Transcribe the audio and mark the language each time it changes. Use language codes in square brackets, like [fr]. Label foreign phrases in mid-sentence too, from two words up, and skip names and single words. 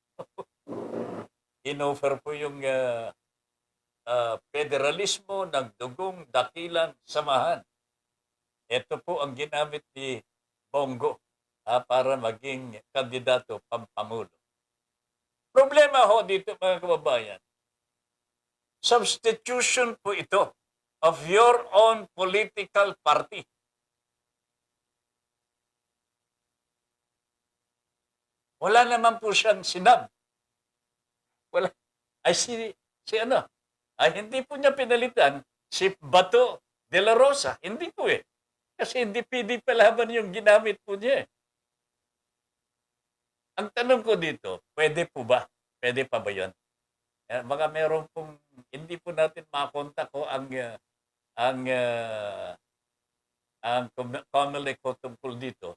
[tl] Inoffer po yung federalismo ng dugong dakilang samahan. Ito po ang ginamit ni Bongo para maging kandidato pampangulo. Problema ho dito, mga kababayan, substitution po ito [en] of your own political party. [tl] Wala naman po siyang sinab. Wala. Hindi po niya pinalitan si Bato de la Rosa. Hindi po eh. Kasi hindi PDP laban yung ginamit po niya eh. Ang tanong ko dito, pwede po ba? Pwede pa ba yun? Baka meron pong, hindi po natin makakontak ko ang COMELEC ko tungkol dito.